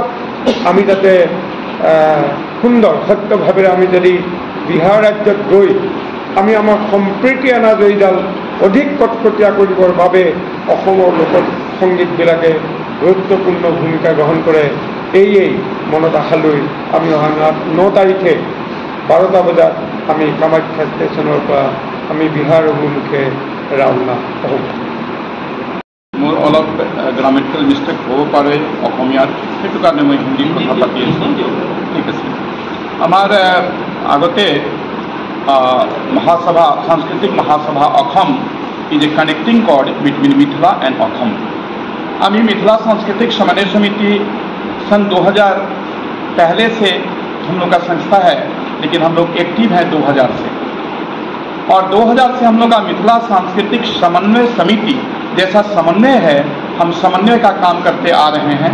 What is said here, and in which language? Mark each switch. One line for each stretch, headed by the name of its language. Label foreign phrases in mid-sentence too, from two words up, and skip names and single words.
Assamese: আমি যাতে সুন্দৰ সত্যভাৱেৰে আমি যদি বিহাৰ ৰাজ্যত গৈ আমি আমাৰ সম্প্ৰীতি এনাজৰীডাল অধিক কটকটীয়া কৰিবৰ বাবে অসমৰ লোকসংগীতবিলাকে গুৰুত্বপূৰ্ণ ভূমিকা গ্ৰহণ কৰে, এই মনত আশা লৈ আমি অহা 9 তাৰিখে 12টা বজাত আমি কামাখ্যা ষ্টেচনৰ পৰা আমি বিহাৰ অভিমুখে ৰাওনা হ'ম। মোৰ অলপ গ্ৰামেটিকেল মিষ্টেক হ'ব পাৰে অসমীয়াত, সেইটো কাৰণে মই হিন্দীত কথা পাতি আছোঁ। ঠিক আছে। আমার আগতে মহাসভা সাংস্কৃতিক মহাসভা অসম
English: is a connecting cord between Mithila and Assam.
Hindi: আমি मिथिला सांस्कृतिक समन्वय समिति सन 2000 पहले से हम लोग का संस्था है, लेकिन हम लोग एक्टिव हैं 2000 से, और 2000 से हम लोग का मिथिला सांस्कृतिक समन्वय समिति जैसा समन्वय है, हम समन्वय का काम करते आ रहे हैं।